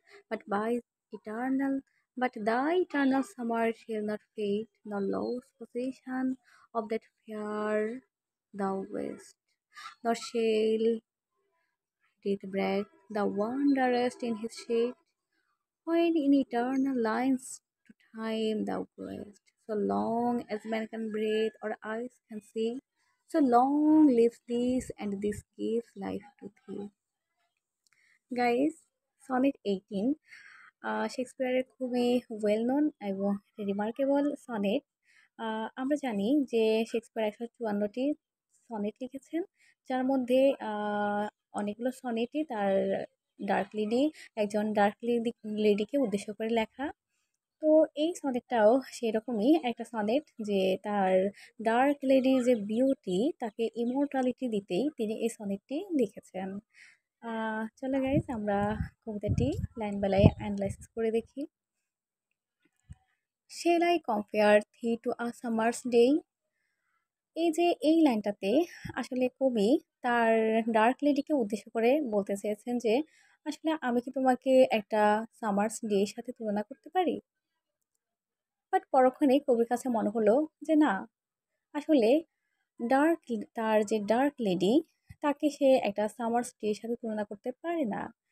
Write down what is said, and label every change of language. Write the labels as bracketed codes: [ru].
[en] But by eternal, but thy eternal summer shall not fade, nor lose possession of that fair thou wast, nor shall death break the wanderest in his shade, when in eternal lines to time thou goest. So long as man can breathe or eyes can see, so long lives this, and this gives life to thee. [bn] Guys, sonnet 18 শেক্সপিয়ারের খুবই well known এবং remarkable sonnet. আমরা জানি যে Shakespeare 154টি sonnet লিখেছেন, যার মধ্যে অনেকগুলো সনেটই তার ডার্ক লেডি একজন ডার্ক লেডিকে উদ্দেশ্য করে লেখা। তো এই সনেটটাও সেরকমই একটা সনেট, যে তার ডার্ক লেডির যে বিউটি তাকে ইমর্টালিটি দিতেই তিনি এই সনেটটি লিখেছেন। চলো গাইজ, আমরা কবিতাটি লাইন বাই লাইন অ্যানালাইসিস করে দেখি। [en] Shall I compare thee to a summer's day? [bn] এই যে এই লাইনটাতে আসলে কবি তার ডার্ক লেডিকে উদ্দেশ্য করে বলতে চেয়েছেন যে আসলে আমি কি তোমাকে একটা সামার্স ডের সাথে তুলনা করতে পারি। বাট পরক্ষণেই কবির কাছে মনে হলো যে না, আসলে ডার্ক তার যে ডার্ক লেডি তাকে সে একটা সামার্স ডের সাথে তুলনা করতে পারে না।